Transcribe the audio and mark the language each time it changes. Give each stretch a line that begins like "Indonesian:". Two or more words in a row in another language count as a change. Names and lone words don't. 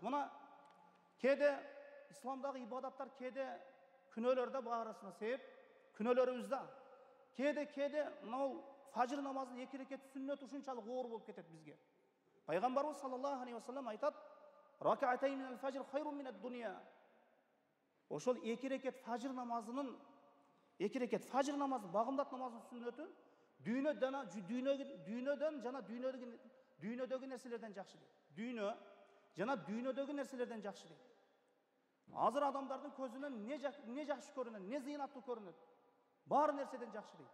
Kyrgyz: Мына кээде исламдагы ибадаттар кээде күнөөлөрдө баарысына себеп күнөөлөрүбүздө. Кээде мына фажр намазынын 2 рекет сүннөт ушунчалык оор болуп кетет бизге. Пайгамбарыбыз
Arabic: صلى الله عليه وسلم
Kyrgyz: айтат:
Arabic: "ركعتين من الفجر خير من الدنيا."
Kyrgyz: Ошол 2 рекет фажр намазынын багымдат намазынын сүннөтү дүйнөдөн жана дүйнөдөгү нерселерден жакшы дейт. Дүйнө жана дүйнөдөгү нерселерден жакшы дейт. Азыр адамдардын көзүнөн не жакшы көрүнөт, не зыйнаттуу көрүнөт, баары нерседен жакшы дейт.